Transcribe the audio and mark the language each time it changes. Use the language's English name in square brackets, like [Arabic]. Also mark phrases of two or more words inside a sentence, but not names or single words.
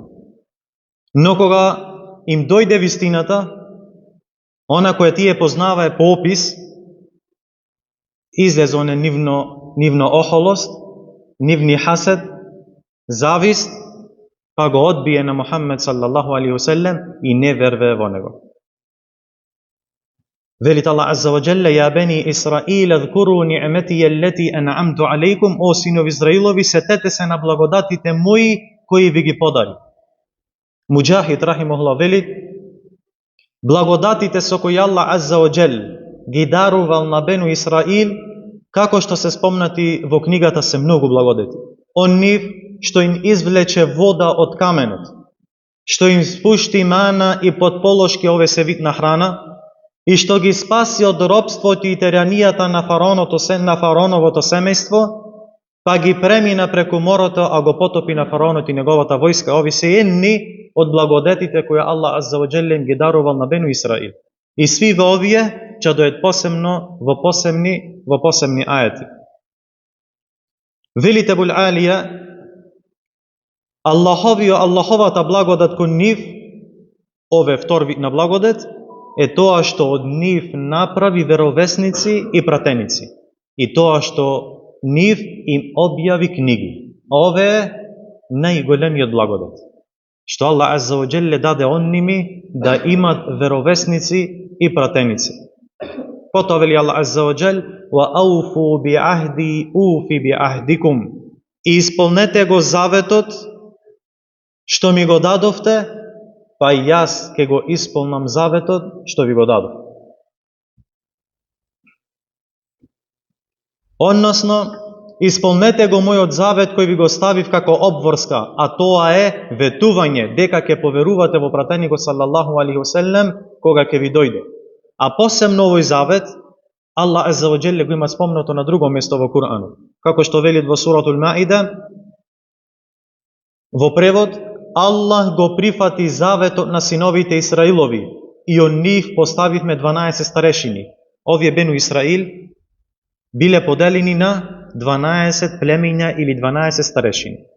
[Macedonian] Но кога им дојде вистината, она која тие познавае по опис, излезе оне нивно охолост, нивни хасед, завист, па го одбие на Мухаммед [Arabic] صلى الله عليه وسلم [Macedonian] и не верве во него. [Arabic] Велит Аллах عز وجل: "يا بني إسرائيل اذكروا نعمتي التي أنعمت عليكم", [Macedonian] о синови Израилови, сетете се на благодатите мои кои ви ги подари. Муџахид рахимахуллах велит: благодатите со кои Аллах [Arabic] عز وجل [Macedonian] ги дарувал на Бену Исраил, како што се спомнати во книгата, се многу благодати. Он нив што им извлече вода од каменот, што им спушти мана и подполошки ове се вид на храна, и што ги спаси од робството и теранијата на фараоновото семејство, па ги премина преку морото, а го потопи на фараонот и неговата војска. Ови се едни од благодетите кои Аллах [Arabic] عز وجل [Macedonian] им ги дарувал на Бену Исраил. И сви во овие ќе дојдат посебно во посебни ајати. Велите Бул Алија, Аллаховата благодат кон нив, ове втор вид на благодат, е тоа што од нив направи веровесници и пратеници. И тоа што нив им објави книги. Ове е најголемиот благодат. Што Аллах [Arabic] عز وجل [Macedonian] даде онними да имат веровесници и пратеници. Потоа вели Аллах [Arabic] عز وجل: "وأوفوا بعهدي أوف بعهدكم", [Macedonian] и исполнете го заветот што ми го дадовте, па и јас ќе го исполнам заветот што ви го дадов. Односно, исполнете го мојот завет кој ви го ставив како обврска, а тоа е ветување дека ќе поверувате во пратеникот [Arabic] صلى الله عليه وسلم [Macedonian] кога ќе ви дојде. А посебно овој завет Аллах [Arabic] عز وجل [Macedonian] го има спомнато на друго место во Куранот, како што велит во суратул Маида, во превод: Аллах го прифати заветот на синовите Исраилови и од нив поставивме 12 старешини. Овие Бену Исраил биле поделени на 12 племиња или 12 старешини.